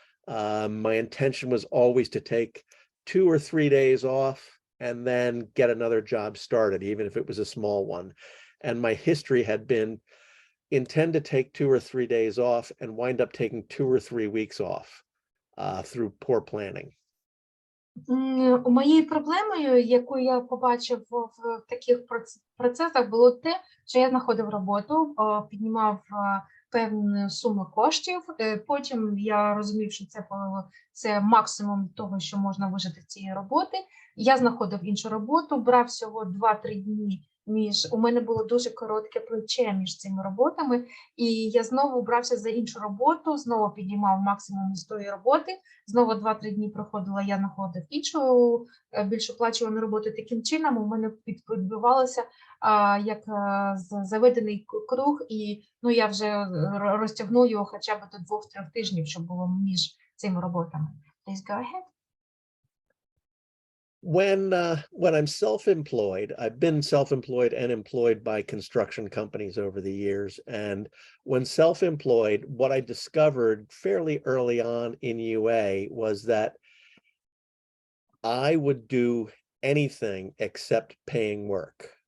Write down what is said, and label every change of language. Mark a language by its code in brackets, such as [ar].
[en] My intention was always to take 2 or 3 days off and then get another job started, even if it was a small one. And my history had been intend to take 2 or 3 days off and wind up taking 2 or 3 weeks off through poor planning. [uk] Моєю проблемою, яку я побачив в таких процесах, було те, що я знаходив роботу, піднімав певну суму коштів, потім я розумів, що це максимум того, що можна вижити з цієї роботи. Я знаходив іншу роботу, брав всього 2-3 дні у мене було дуже коротке плече між цими роботами, і я знову брався за іншу роботу, знову піднімав максимум з тої роботи, знову 2-3 дні проходила, я знаходив іншу, більш оплачувану роботу. Таким чином у мене відбувалося як заведений круг, і я вже розтягнув його хоча б до 2-3 тижнів, щоб було між цими роботами. [en] Please go ahead. When I'm self-employed, I've been self-employed and employed by construction companies over the years. And when self-employed, what I discovered fairly early on in UA was that I would do anything except paying work.